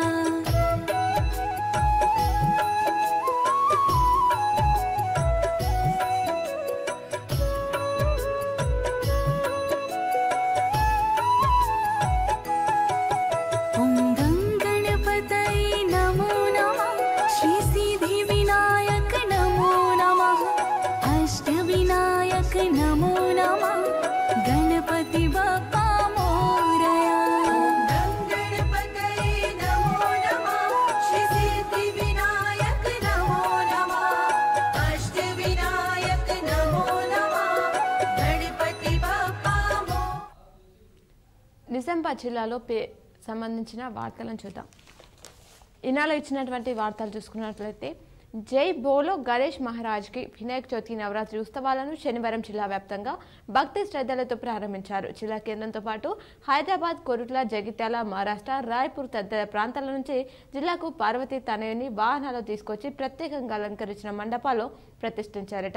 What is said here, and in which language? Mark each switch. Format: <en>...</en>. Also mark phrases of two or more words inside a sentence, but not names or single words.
<sa>ॐ गणपतये नमो नमः श्री सिद्धिविनायक नमो नमः अष्टविनायक नमो नमः गणपति बाप्पा मोरया गणपतये नमो नमः श्री सिद्धिविनायक नमो नमः अष्टविनायक नमो नमः गणपति बाप्पा मोरया</sa> <te>నిజామాబాద్ జిల్లాలో సంబంధించిన వార్తలను చూద్దాం. ఈనాలో ఇచ్చినటువంటి వార్తలు చూసుకున్నట్లయితే</te> <hi>जय बोलो गणेश महाराज की</hi> <te>వినాయక చవితి నవరాత్రి ఉత్సవాలను శనివారం జిల్లా వ్యాప్తంగా భక్తి శ్రద్ధలతో ప్రారంభించారు. జిల్లా కేంద్రంతో పాటు హైదరాబాద్, కొరుట్ల, జగిత్యాల, మహారాష్ట్ర, రాయ్పూర్ తదితర ప్రాంతాల నుంచి జిల్లాకు పార్వతీ తనయుని వాహనాలు తీసుకొచ్చి ప్రత్యేకంగా అలంకరించిన మండపాల్లో ప్రతిష్ఠించారట.</te>